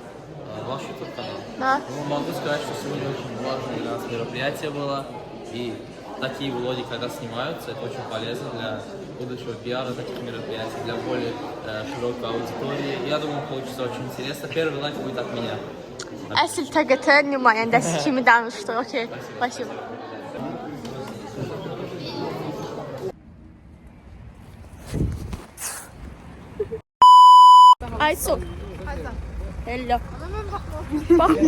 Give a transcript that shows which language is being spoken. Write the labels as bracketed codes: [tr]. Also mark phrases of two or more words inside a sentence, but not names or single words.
[ru] Ваш YouTube канал. Да. Ну, могу сказать, что сегодня очень важное для нас мероприятие было. И такие влоги, когда снимаются, это очень полезно для будущего пиара таких мероприятий, для более широкой аудитории. Я думаю, получится очень интересно. Первый лайк будет от меня. [az] Əsl TGT nümayəndəsi kimi danışdı. [ru] Okey. Спасибо. Aysun. [en] Hello. Bak.